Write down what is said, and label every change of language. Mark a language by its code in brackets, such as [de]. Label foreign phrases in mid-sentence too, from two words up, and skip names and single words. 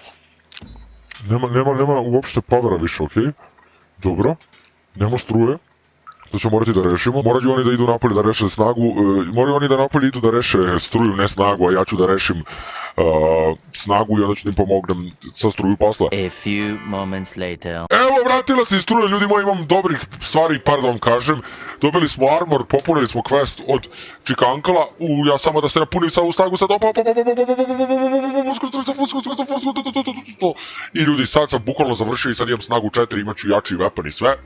[sr] Nema uopšte powera više, ok. Dobro, nema struje. To ćemo morati da rešimo. Moraju oni da idu napolje da reše snagu, moraju oni da napolje idu da reše struju, ne snagu, a ja ću da rešim snagu i onda ću da im pomognem sa struju posla. [en] A few moments later. [sr] Evo, vratila se i struja, ljudi moji, imam dobrih stvari, par da vam kažem. Dobili smo armor, popunili smo quest od Čikankala. Ja samo da se napunim sa ovu snagu, sad i ljudi, sad sam bukvalno završio i sad imam snagu 4, imat ću jači weapon i sve.